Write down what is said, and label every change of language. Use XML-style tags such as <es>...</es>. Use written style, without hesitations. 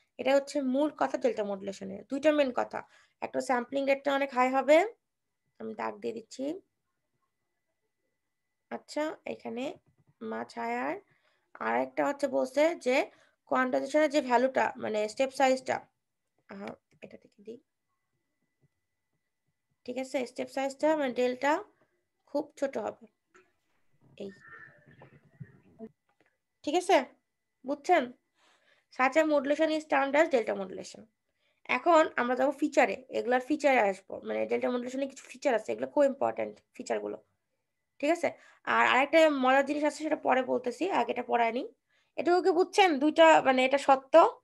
<bn>এটা হচ্ছে মূল কথা ডেল্টা মডুলেশনের, দুইটা মেন কথা, একটা স্যাম্পলিং রেটটা অনেক হাই হবে, আমি দাগ দিয়ে দিচ্ছি, আচ্ছা, এখানে মাছ হায়ার, আর একটা হচ্ছে বলছে যে কোয়ান্টাইজেশনের যে ভ্যালুটা মানে স্টেপ সাইজটা, এটা থেকে দিই, ঠিক আছে, স্টেপ সাইজটা মানে ডেলটা খুব ছোট হবে, এই, ঠিক আছে, বুঝছেন।</bn> <en>such a modulation is termed as delta modulation।</en> <bn>এখন আমরা যাবো ফিচারে, এগুলার ফিচারে আসবো, মানে ডেল্টা মডুলেশনে কিছু ফিচার আছে, এগুলো খুব ইম্পর্টেন্ট ফিচারগুলো, ঠিক আছে। আর আরেকটা মজার জিনিস আছে, সেটা পরে বলতেছি, আগে এটা পড়ায়নি। এটুকু কি বুঝছেন দুইটা, মানে এটা সত্য?</bn>